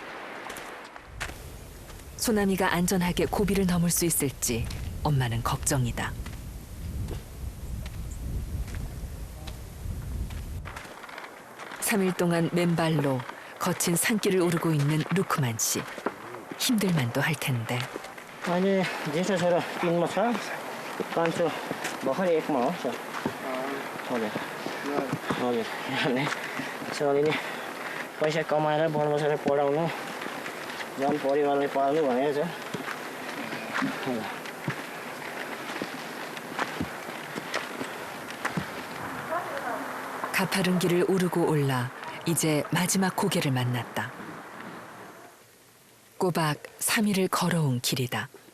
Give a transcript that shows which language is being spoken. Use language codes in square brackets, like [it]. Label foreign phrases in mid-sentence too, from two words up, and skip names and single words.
[ko] 소나미가 안전하게 고비를 넘을 수 있을지 엄마는 걱정이다. 삼 일 동안 맨발로 거친 산길을 오르고 있는 루크만 씨. 힘들만도 할 텐데. [ne] अहिले जेठो छोरा 3मा छ कान्छो भर्खरै 1मा हो सर हजुर हजुर अनि छोरीले पैसा कमाएर बाल बच्चालाई पढाउनु झन् परिवारलाई पाल्नु भनेको छ [ko] 가파른 길을 오르고 올라 이제 마지막 고개를 만났다. 꼬박 3일을 걸어온 길이다.